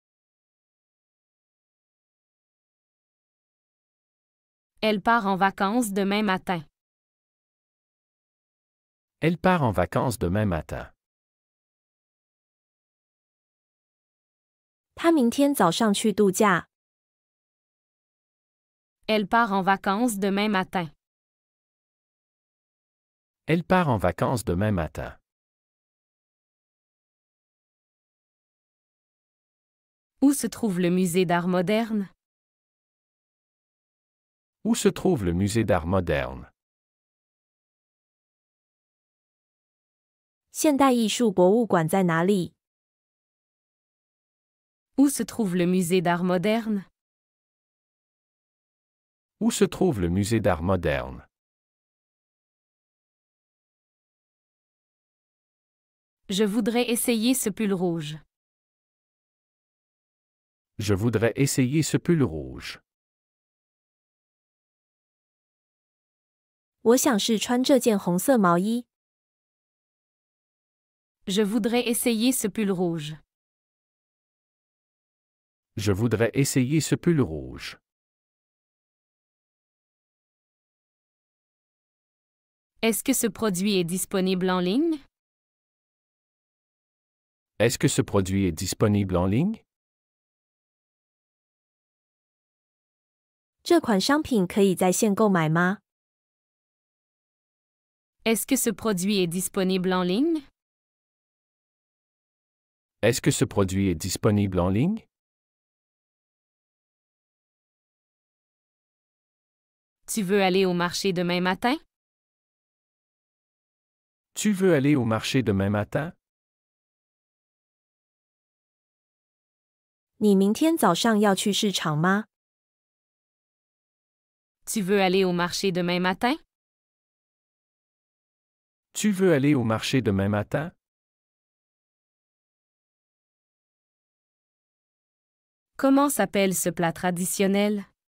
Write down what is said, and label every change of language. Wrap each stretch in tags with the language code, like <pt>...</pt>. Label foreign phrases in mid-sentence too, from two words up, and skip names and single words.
<fr>Elle part en vacances demain matin. Elle part en vacances demain matin.</fr> <zh>他明天早上去度假。</zh> <fr>Elle part en vacances demain matin. Elle part en vacances demain matin. Où se trouve le musée d'art moderne? Où se trouve le musée d'art moderne?</fr> <zh>现代艺术博物馆在哪里？</zh> <fr>Où se trouve le musée d'art moderne? Où se trouve le musée d'art moderne? Je voudrais essayer ce pull rouge. Je voudrais essayer ce pull rouge.</fr> <zh>我想试穿这件红色毛衣。</zh> <fr>Je voudrais essayer ce pull rouge. Je voudrais essayer ce pull rouge. Est-ce que ce produit est disponible en ligne? Est-ce que ce produit est disponible en ligne?</fr> <zh>这款商品可以在线购买吗？</zh> <fr>Est-ce que ce produit est disponible en ligne? Est-ce que ce produit est disponible en ligne? Tu veux aller au marché demain matin? Tu veux aller au marché demain matin?</fr> <zh>你明天早上要去市场吗？</zh> <fr>Tu veux aller au marché demain matin? Tu veux aller au marché demain matin? Comment s'appelle ce plat traditionnel?</fr>